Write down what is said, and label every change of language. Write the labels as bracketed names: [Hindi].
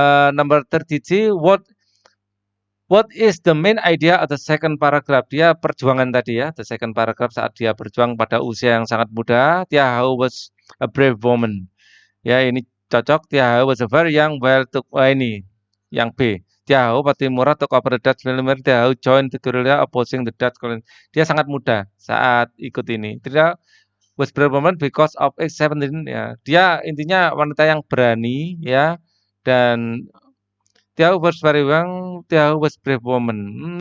[English] Number 33, what is the main idea of the second paragraph? [Indonesian] Dia perjuangan tadi ya, the second paragraph saat dia berjuang pada usia yang sangat muda. [English] Tiahu was a brave woman. Ya, ini cocok. Tiahu was a very young, well took. Ini yang B. Tiahu Patimura took over the Dutch military. Tiahu joined the guerrilla opposing the Dutch colony. [Indonesian] Dia sangat muda saat ikut ini. [English] Dia was brave woman because of age 17. Ya, dia intinya wanita yang berani ya, dan Tiahu was very young, Tiahu was brave woman.